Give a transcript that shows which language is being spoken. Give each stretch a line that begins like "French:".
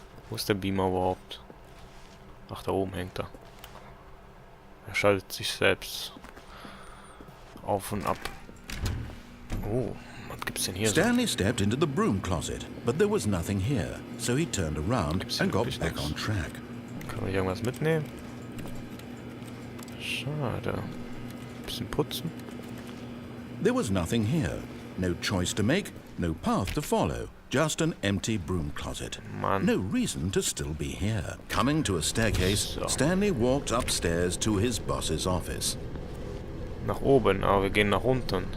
German: Wo ist der Beamer überhaupt? Ach, da oben hängt er. Er schaltet sich selbst auf und ab. Oh, was gibt's denn hier so?
English: Stanley stepped into the broom closet, but there was nothing here, so he turned around
German: Gibt's
English: and got
German: wirklich
English: back
German: nix?
English: on track.
German: Kann man hier irgendwas mitnehmen? Schade. Bisschen putzen.
English: There was nothing here. No choice to make, no path to follow. Just an empty broom closet.
German: Mann.
English: No reason to still be here. Coming to a staircase, So. Stanley walked upstairs to his boss's office.
German: Nach oben, aber wir gehen nach unten.